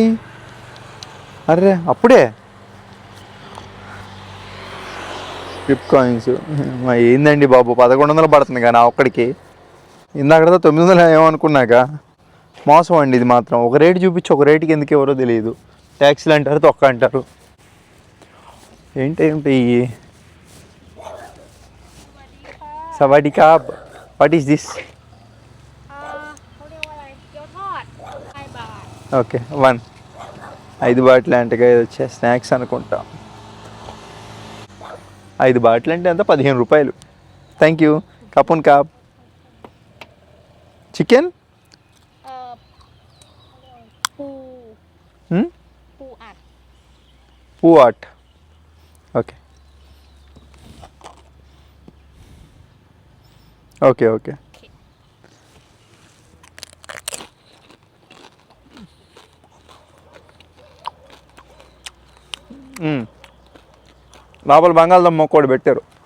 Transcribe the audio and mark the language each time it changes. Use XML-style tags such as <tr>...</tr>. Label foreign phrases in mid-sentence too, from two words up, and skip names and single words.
<te>అర్రే అప్పుడే</te> <en>trip coins</en> <te>ఏందండి బాబు, 1100 పడుతుంది కానీ ఒక్కడికి. ఇందాక 900 ఏమనుకున్నాక మోసం అండి ఇది మాత్రం. ఒక రేటు చూపించి ఒక రేటుకి ఎందుకు ఎవరో తెలియదు. ట్యాక్సీలు అంటారు, తొక్క అంటారు. ఏంటి Sawadikap.</te> <en>What is this?</en> <th>เขาเรียกว่าอะไรเกี๊ยวทอด5 บาท</th> <te>ఓకే 1 5 బాటిల్ అంటే ఇది వచ్చే స్నాక్స్ అనుకుంటా 5 బాటిల్ అంటే ఎంత 15 రూపాయలు.</te> <en>thank you.</en> <th>ขอบคุณ ครับ.</th> <en>chicken</en> <th>ปู Hmm? ปูอัด</th> <te>పూ ఆట్. ఓకే ఓకే ఓకే. లోపల బంగాళదుంప మొక్క కూడా పెట్టారు.</te>